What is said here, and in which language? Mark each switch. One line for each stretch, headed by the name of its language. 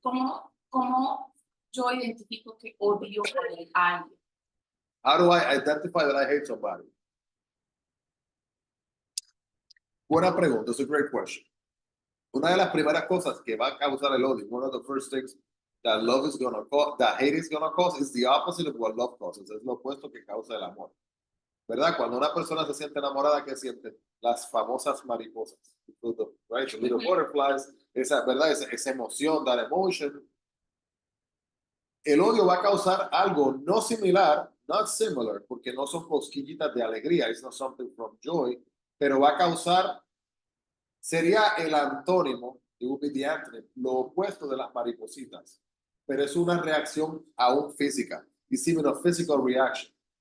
Spanish: ¿cómo yo identifico que odio a alguien?
English: How do I identify that I hate somebody?
Spanish: Buena pregunta.
English: It's a great question.
Spanish: Una de las primeras cosas que va a causar el odio,
English: one of the first things that love is going to cause, that hate is going to cause, is the opposite of what love causes.
Spanish: Es lo opuesto que causa el amor. ¿Verdad? Cuando una persona se siente enamorada, ¿qué siente? Las famosas mariposas. Right?
English: The little butterflies.
Spanish: Esa, ¿verdad? Esa emoción,
English: that emotion.
Spanish: El odio va a causar algo no similar,
English: not similar,
Spanish: porque no son cosquillitas de alegría,
English: it's not something from joy,
Spanish: pero va a causar, sería el antónimo,
English: it would be the antonym,
Spanish: lo opuesto de las maripositas, pero es una reacción aún física,
English: it's even a physical reaction.